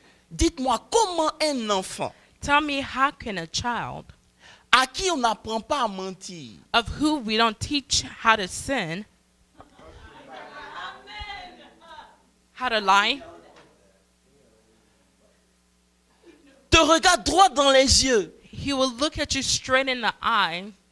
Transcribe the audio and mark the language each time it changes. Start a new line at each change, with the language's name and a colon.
French: Dites-moi, comment un enfant
English: Tell me, how can a child
French: à qui on n'apprend pas à mentir,
English: of who we don't teach how to sin, how to lie,
French: te regarde droit dans les yeux
English: he will look at you straight in the eye